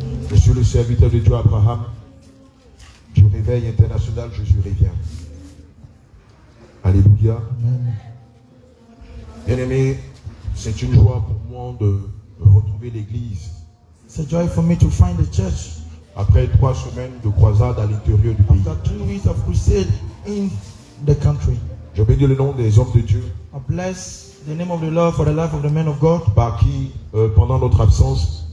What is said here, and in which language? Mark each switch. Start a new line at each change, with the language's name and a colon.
French: Je suis le serviteur de Dieu Abraham, du réveil international, Jésus revient. Alléluia. Bien-aimé, c'est une joie pour moi de retrouver l'église.
English: It's a joy for me to find the church
French: Après 3 semaines de croisade à l'intérieur du pays.
English: after 2 weeks of crusade in the country.
French: Je bénis le nom des hommes de Dieu
English: I bless the name of the Lord for the life of the men of God,
French: par qui, pendant notre absence,